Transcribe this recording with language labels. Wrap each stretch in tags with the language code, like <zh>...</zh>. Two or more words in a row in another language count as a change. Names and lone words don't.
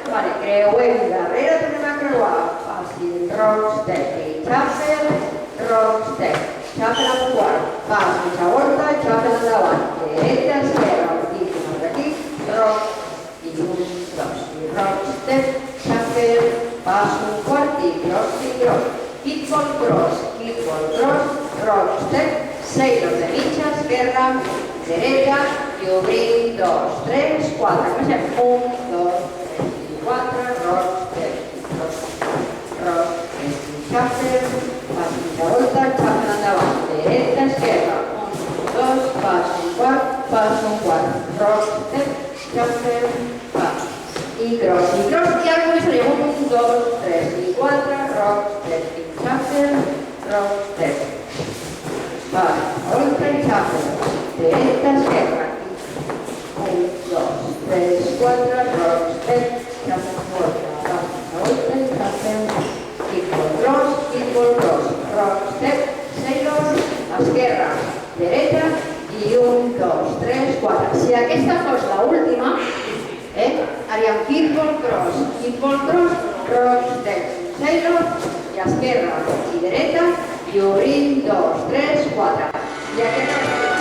<ca>Vale, creuem darrere, tornem a creuar. Fàcil,</ca> <en>rock, step i shuffle, rock, step.</en> <ca>Shuffle amb quart, pas, mitja volta, shuffle endavant. Dreta, esquerra, un aquí, rock, i un, dos, i</ca> <en>rock, step, shuffle,</en> <ca>pas, un quart, i</ca> <en>cross, kickball cross, rock, step, sailor</en> <ca>de mitja, esquerra, dreta, i obrim, 2, 3, 4, comencem, 1, 2, 3 i 4,</ca> <en>rock, step, rock, shuffle,</en> <ca>pas mitja volta, shuffle endavant, dreta, esquerra, 1, 2, pas un quart,</ca> <en>rock, step, shuffle,</en> <ca>pas, i cross, i ara començarem, 1, 2, 3 i 4,</ca> <en>rock, step, i shuffle, rock, step,</en> <ca>pas, volta i shuffle, dreta, esquerra, 1, 2, 3, 4,</ca> <en>rock, step, shuffle,</en> <ca>volta, volta i</ca> <en>shuffle, kickball cross, rock, step, sailor,</en> <ca>esquerra, dreta, i 1, 2, 3, 4. Si aquesta fos l'última, haríem</ca> <en>kickball cross, rock, step, sailor,</en> <ca>i esquerra, i dreta, i obrim, 2, 3, 4. I aquesta</ca>